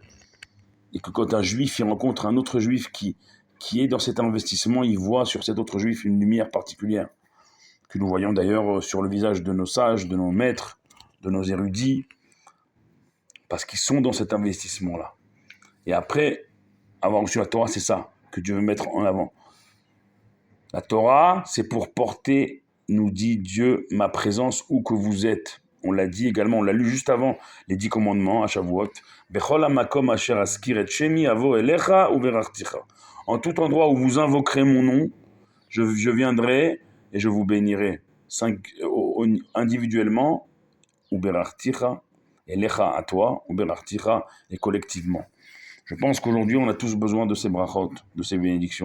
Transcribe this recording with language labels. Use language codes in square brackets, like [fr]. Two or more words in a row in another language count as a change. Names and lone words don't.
[fr] Et que quand un juif il rencontre un autre juif qui est dans cet investissement, il voit sur cet autre juif une lumière particulière, que nous voyons d'ailleurs sur le visage de nos sages, de nos maîtres, de nos érudits, parce qu'ils sont dans cet investissement-là. Et après avoir reçu la Torah, c'est ça que Dieu veut mettre en avant. La Torah, c'est pour porter, nous dit Dieu, ma présence où que vous êtes. On l'a dit également, on l'a lu juste avant les 10 commandements à Shavuot. [he] בכל המקום אשר אזכיר את שמי אבוא אליך וברכתיך. [fr] En tout endroit où vous invoquerez mon nom, je viendrai et je vous bénirai. Individuellement, uverachticha, elecha à toi, uverachticha et collectivement. Je pense qu'aujourd'hui, on a tous besoin de ces brachot, de ces bénédictions.